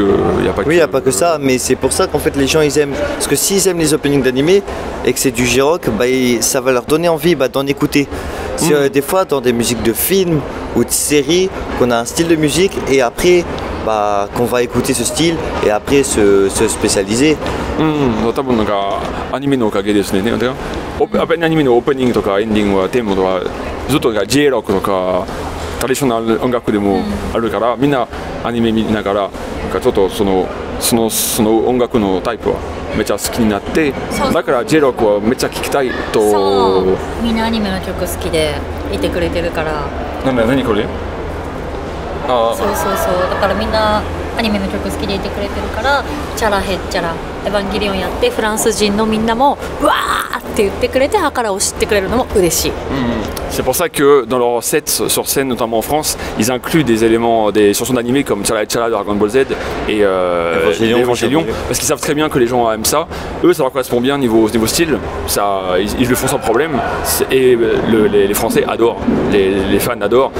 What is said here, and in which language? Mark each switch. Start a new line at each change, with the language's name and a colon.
French: Oui, il n'y a pas que ça, mais c'est pour ça qu'en fait les gens ils aiment. Parce que s'ils aiment les openings d'animé et que c'est du J-rock, ça va leur donner envie d'en écouter. Des fois dans des musiques de films ou de séries, qu'on a un style de musique et après qu'on va écouter ce style et après se spécialiser.
Japanese: 多分なんかアニメのおかげですね。アニメのオープニングとかエンディングはテーマとかずっとJ ロックとかトラディショナル音楽でもあるから、みんなアニメ見ながらちょっとその音楽のタイプはめっちゃ好きになって、だから J ロックはめっちゃ聴きたいと。そう、みんなアニメの曲好きでいてくれてるから。何これ？そうだからみんなアニメの曲好きでいてくれてるから、チャラヘッチャラエヴァンゲリオンやってフランス人のみんなもわーって言ってくれて、ハカラを知ってくれるのも嬉しい。
French: C'est pour ça que dans leurs sets sur scène, notamment en France, ils incluent des éléments, des chansons d'animé comme Chala et Chala de Dragon Ball Z et Evangelion, parce qu'ils savent très bien que les gens aiment ça. Eux, ça leur correspond bien niveau style, ils le font sans problème. Et les Français adorent, les fans adorent.